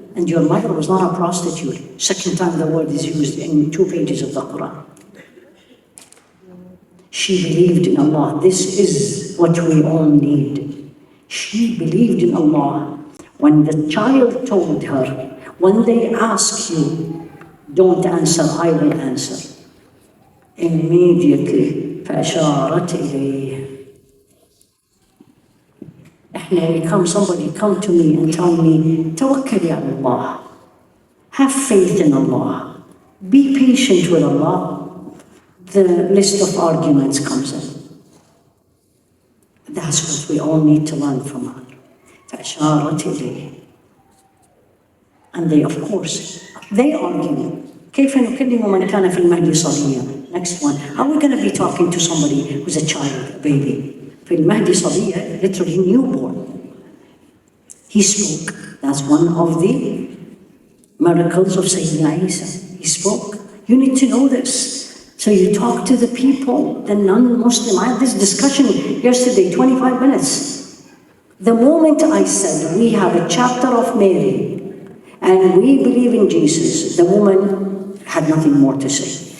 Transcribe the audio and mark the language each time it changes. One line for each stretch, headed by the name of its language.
English: And your mother was not a prostitute. Second time the word is used in 2 pages of the Qur'an. She believed in Allah. This is what we all need. She believed in Allah. When the child told her, when they ask you, don't answer, I will answer. Immediately,
Arabic: فَأَشَارَتْ إِلَيْهِ.
English: Somebody come to me and tell me,
Arabic: tawakkali ala Allah.
English: Have faith in Allah. Be patient with Allah. The list of arguments comes in. That's what we all need to learn from her.
Arabic: فَأَشَارَتْ إِلَيْهِ.
English: And they, of course, they argue.
Arabic: كيف نكلم من كان في المهد صبيا.
English: Next one. Are we going to be talking to somebody who's a child, a baby?
Arabic: في المهد صبيا,
English: literally newborn. He spoke. That's one of the miracles of Sayyidina Isa. He spoke. You need to know this. So you talk to the people, the non-Muslim. I had this discussion yesterday, 25 minutes. The moment I said, we have a chapter of Mary, and we believe in Jesus, the woman had nothing more to say.